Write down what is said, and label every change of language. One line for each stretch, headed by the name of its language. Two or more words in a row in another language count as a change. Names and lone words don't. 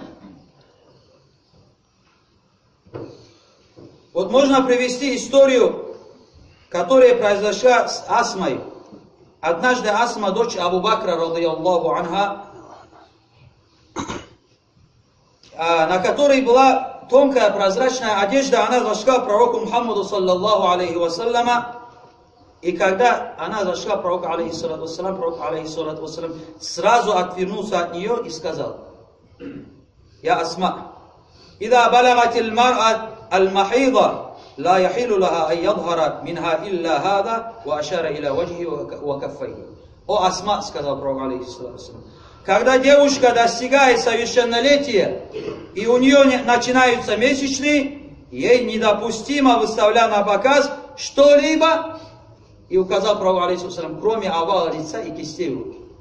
Russian: Вот можно привести историю, которая произошла с Асмой. Однажды Асма, дочь Абу Бакра,
Arabic: رضي الله عنها,
Russian: на которой была тонкая прозрачная одежда, она зашла к пророку Мухаммаду,
Arabic: صلى الله عليه وسلم.
Russian: И когда она зашла к пророку,
Arabic: عليه الصلاة والسلام,
Russian: пророк,
Arabic: عليه الصلاة والسلام,
Russian: сразу отвернулся от нее и сказал: «Я Асма,
Arabic: إذا بلغت المرأة المحيضة لا يحل لها أن يظهر منها إلا هذا وأشار إلى وجهه وكفيه».
Russian: «О Асма», сказал пророк,
Arabic: عليه الصلاة والسلام,
Russian: когда девушка достигает совершеннолетия и у нее начинаются месячные, ей недопустимо выставлять на показ что-либо, и указал пророк, алейхиссалам, кроме овала лица и кистей рук.